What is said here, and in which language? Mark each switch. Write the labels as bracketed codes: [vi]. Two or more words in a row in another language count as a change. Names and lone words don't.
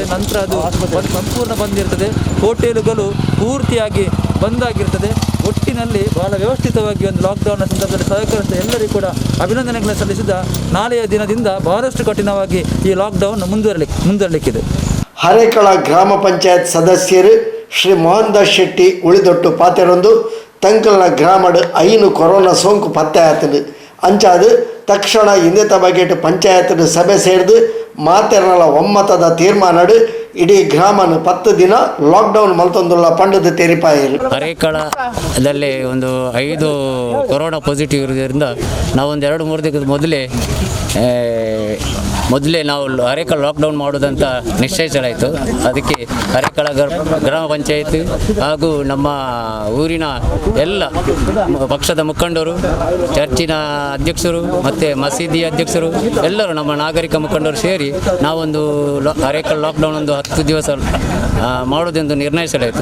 [kn] ನಂತರ ಅದು ಸಂಪೂರ್ಣ ಬಂದಿರ್ತದೆ. ಹೋಟೆಲುಗಳು ಪೂರ್ತಿಯಾಗಿ ಬಂದಾಗಿರ್ತದೆ. ಒಟ್ಟಿನಲ್ಲಿ ಬಹಳ ವ್ಯವಸ್ಥಿತವಾಗಿ ಒಂದು ಲಾಕ್ಡೌನ್ನ ಸಂದರ್ಭದಲ್ಲಿ ಸಹಕರಿಸಿದ ಎಲ್ಲರಿಗೂ ಕೂಡ ಅಭಿನಂದನೆಗಳನ್ನು ಸಲ್ಲಿಸಿದ ನಾಳೆಯ ದಿನದಿಂದ ಬಹಳಷ್ಟು ಕಠಿಣವಾಗಿ ಈ ಲಾಕ್ಡೌನ್ ಮುಂದುವರಲಿಕ್ಕಿದೆ. [tcy] ಹರೇಕಳ ಗ್ರಾಮ ಪಂಚಾಯತ್ ಸದಸ್ಯರು ಶ್ರೀ ಮೋಹನ್ ದಾಸ್ ಶೆಟ್ಟಿ ಉಳಿದೊಟ್ಟು ಪಾತೆರೊಂದು ತಂಕಲ್ನ ಗ್ರಾಮಡ್ 5 ಕೊರೋನಾ ಸೋಂಕು ಪತ್ತೆ ಆತದು. ಅಂಚಾದು ತಕ್ಷಣ ಇಂದೆತ ಬಗೆಟ್ ಪಂಚಾಯತ್ ಸಭೆ ಸೇರಿದು ಮಾತೆರಲ ಒಮ್ಮತದ ತೀರ್ಮಾನಡು ಇಡೀ ಗ್ರಾಮನ 10 ದಿನ ಲಾಕ್ಡೌನ್ ಮಲ್ತೊಂದುಲ್ಲ ಪಂಡದ ತೆರಿಪಾಯಿರು. [kn] ಹರೇಕಳದಲ್ಲಿ ಒಂದು 5 ಕೊರೋನಾ ಪಾಸಿಟಿವ್ ಇರೋದ್ರಿಂದ ನಾವೊಂದು 2-3 ದಿನದ ಮೊದಲೇ ನಾವು ಹರೇಕಳ ಲಾಕ್ಡೌನ್ ಮಾಡೋದಂತ ನಿಶ್ಚಯಿಸಲಾಯಿತು. ಅದಕ್ಕೆ ಹರೇಕಳ ಗ್ರಾಮ ಪಂಚಾಯತ್ ಹಾಗೂ ನಮ್ಮ ಊರಿನ ಎಲ್ಲ ಪಕ್ಷದ ಮುಖಂಡರು, ಚರ್ಚಿನ ಅಧ್ಯಕ್ಷರು ಮತ್ತು ಮಸೀದಿ ಅಧ್ಯಕ್ಷರು ಎಲ್ಲರೂ ನಮ್ಮ ನಾಗರಿಕ ಮುಖಂಡರು ಸೇರಿ ನಾವೊಂದು ಹರೇಕಳ ಲಾಕ್ಡೌನ್ ಒಂದು 10 ದಿವಸ ಮಾಡೋದೆಂದು ನಿರ್ಣಯಿಸಲಾಯಿತು.